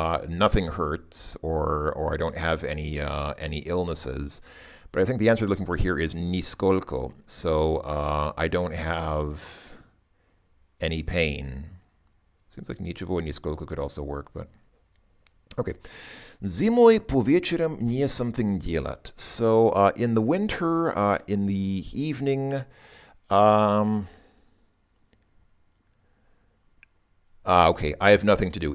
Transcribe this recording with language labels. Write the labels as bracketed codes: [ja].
[en] Nothing hurts, or I don't have any illnesses. But I think the answer you're looking for here is нисколько. So I don't have any pain. Seems like [ru] ничего и нисколько [en] could also work, but okay. [ru] Зимой по вечерам не [en] something [ru] делать. [en] So in the winter, in the evening, okay, I have nothing to do.